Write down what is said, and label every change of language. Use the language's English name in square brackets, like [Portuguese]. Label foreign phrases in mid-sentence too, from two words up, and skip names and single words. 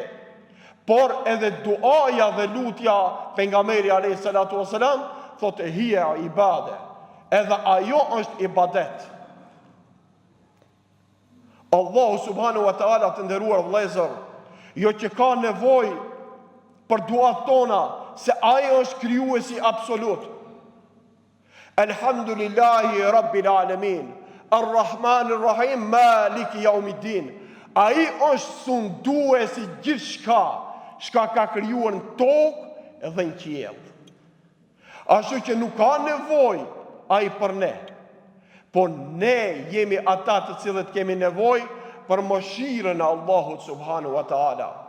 [Albanian] Por edhe duaja dhe lutja pejgamberi [Arabic] عليه الصلاة والسلام [Albanian] thot e [Arabic] هي عبادة. [Albanian] Edhe ajo është ibadet. Allahu [Arabic] سبحانه وتعالى, [Albanian] të nderuar vëllezër, jo që ka nevojë për duat tona, se ai është krijuesi absolut. [Arabic] الحمد لله رب العالمين الرحمن الرحيم مالك يوم الدين. [Albanian] Ai është sunduesi gjithçka, çka ka krijuar në tokë dhe në qiell. Ashtu që nuk ka nevojë ai për ne, po ne jemi ata të cilët kemi nevojë për mëshirën e Allahut [Arabic] سبحانه وتعالى.